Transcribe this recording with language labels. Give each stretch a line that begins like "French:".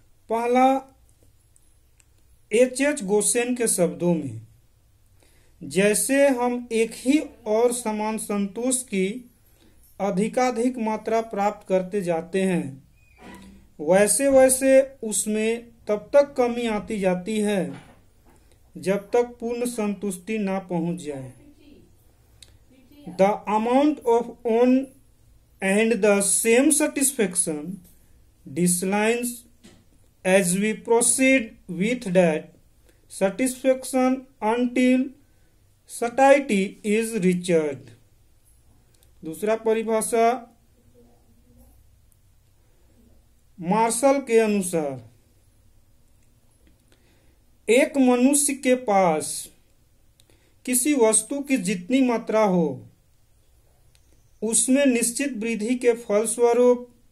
Hindi: पहला, H.H. Gaussian के शब्दों में, जैसे हम एक ही और समान संतोष की अधिकाधिक मात्रा प्राप्त करते जाते हैं वैसे वैसे उसमें तब तक कमी आती जाती है जब तक पूर्ण संतुष्टि ना पहुंच जाए।
English: The amount of one and the same satisfaction declines as we proceed with that satisfaction until satiety is reached.
Hindi: दूसरा परिभाषा, मार्शल के अनुसार, एक मनुष्य के पास किसी वस्तु की जितनी मात्रा हो उसमें निश्चित वृद्धि के फलस्वरूप